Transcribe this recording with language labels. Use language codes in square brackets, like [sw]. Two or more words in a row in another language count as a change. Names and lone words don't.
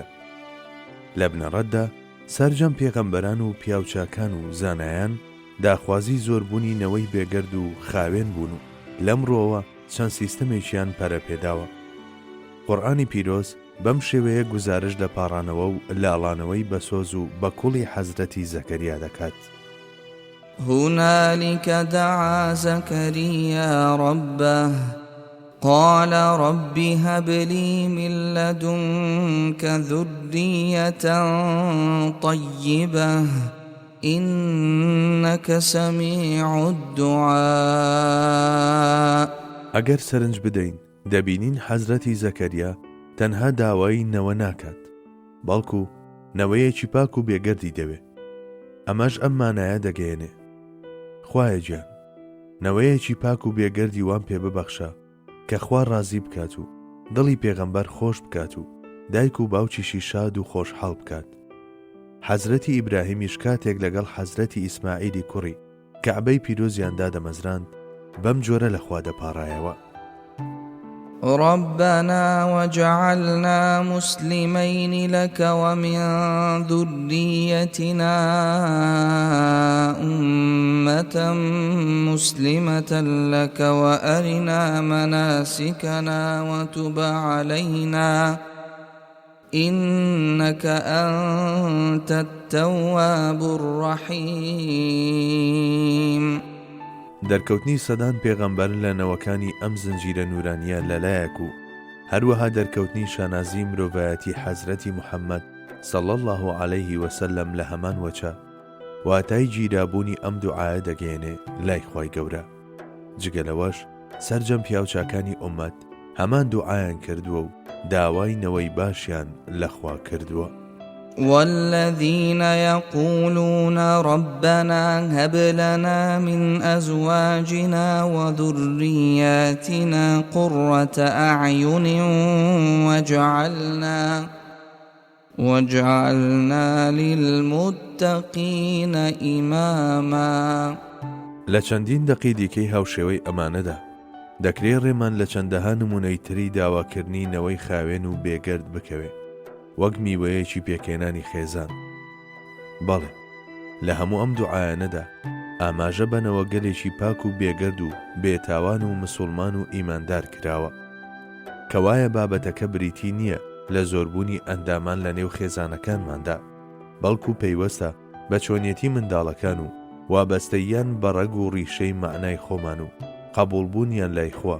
[ckb] لە بنەڕەتدا سەرجەم پێغەمبەران و پیاوچاکان و زانایان داخوازی زۆربوونی نەوەی بێگەرد و خاوێن بوون و لەمڕۆوە چەند سیستەمێکیان پەرەپێداوە. قورئانی پیرۆز بەم شێوەیە گوزارش لە پاڕانەوە و لاڵانەوەی بەسۆز و بە کوڵی حەزرەتی زەکەریا دەکات. [ar] هنالك دعا زكريا ربه قال رب هب لي من لدنك ذرية طيبة إنك سميع الدعاء. [ckb] ئەگەر سەرنج بدەین دەبینین حەزرەتی زەکەریا تەنها داوای نەوە ناکات، بەڵکو نەوەیەکی پاک و بێگەردی دەوێ. ئەمەش ئەم مانایە دەگەیەنێ: خوایە گیان، نەوەیەکی پاک و بێگەردی وان پێ ببەخشە کە خوا ڕازی بکات و دڵی پێغەمبەر خۆش بکات و دایک و باوکیشی شاد و خۆشحاڵ بکات. حەزرەتی ئیبراهیمیش کاتێک لەگەڵ حەزرەتی ئیسماعیلی کوڕی کەعبەی پیرۆزیاندا دەمەزراند بەم جۆرە لە خوا دەپاڕایەوە: [ar] ربنا وجعلنا مسلمين لك ومن ذريتنا أمة مسلمة لك وأرنا مناسكنا وتب علينا إنك أنت التواب الرحيم. [ckb] دەرکەوتنی سەدان پێغەمبەر لە نەوەکانی ئەم زنجیرە نورانیە لەلایەک و هەروەها دەرکەوتنی شانازی مرۆڤایەتی حەزرەتی محەممەد [ar] صلی الله عليه وسلم [ckb] لە هەمان وەچە واتای گیرابوونی ئەم دوعایە دەگەێنێ لای خوای گەورە. جگەلەوەش سەرجەم پیاوچاکانی ئومەت هەمان دوعایان کردووە و داوای نەوەی باشیان لەخوا کردووە. [ar] والذين يقولون ربنا هب لنا من أزواجنا وذرياتنا قرة أعين واجعلنا للمتقين إماما. [ckb] لە چەندین دەقی دیکەی هاوشێوەی ئەمانەدا دەکرێت ڕێمان لە چەندەها نمونەی تری داواکردنی نەوەی خاوێن و بێگەرد بکەوێت وەک میوەیەکی پێکێنانی خێزان. بەڵێ لە هەموو ئەم دوعایانەدا ئاماژە بنەوە گەلێکی پاک و بێگەرد و بێتاوان و مسلمان و ئیماندار کراوە کەوایە بابەتەکە بریتی نییە لە زۆربوونی ئەندامان لە نێو خێزانەکانماندا، بەڵکو پەیوەستە بە چۆنیەتی منداڵەکان و وابەستەیان بە ڕەگ و ڕیشەی معنای خۆمان و قبولبوونیان لای خوا.